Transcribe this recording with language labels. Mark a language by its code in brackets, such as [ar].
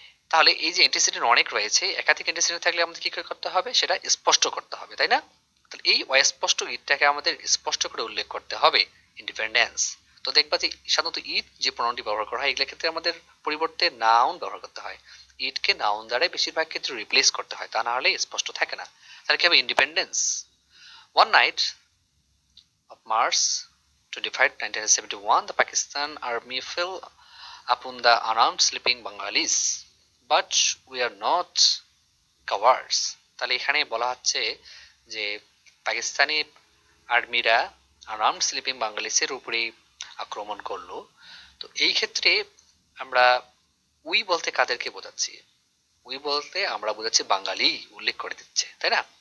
[bn] তাহলে এই যে অ্যান্টিসিডেন্ট অনেক রয়েছে, একাধিক অ্যান্টিসিডেন্ট থাকলে আমাদের কি করতে হবে, সেটা স্পষ্ট করতে হবে, তাই না? তাহলে এই অস্পষ্ট ইটটাকে আমাদের স্পষ্ট করে উল্লেখ করতে হবে, ইন্ডিপেন্ডেন্স। তো দেখবা যে সাধারণত ইট যে প্রনাউনটি ব্যবহার করা হয়, এগুলোর ক্ষেত্রে আমাদের পরিবর্তে নাউন ব্যবহার করতে হয়। ইটকে নাউন দ্বারা বেশিরভাগ ক্ষেত্রে রিপ্লেস করতে হয়, তা না হলে স্পষ্ট থাকে না। তাহলে কি হবে, independence. [en] One night of March 25, 1971, the Pakistan army fell upon the unarmed sleeping Bengalis, but we are not cowards. [bn] তাহলে এখানে বলা হচ্ছে যে পাকিস্তানি আর্মিরা আনআর্মড স্লিপিং বাঙালিসের উপরে আক্রমণ করলো। তো এই ক্ষেত্রে আমরা উই বলতে কাদেরকে বোঝাচ্ছি? উই বলতে আমরা বোঝাচ্ছি বাঙালি, উল্লেখ করে দিচ্ছে, তাই না?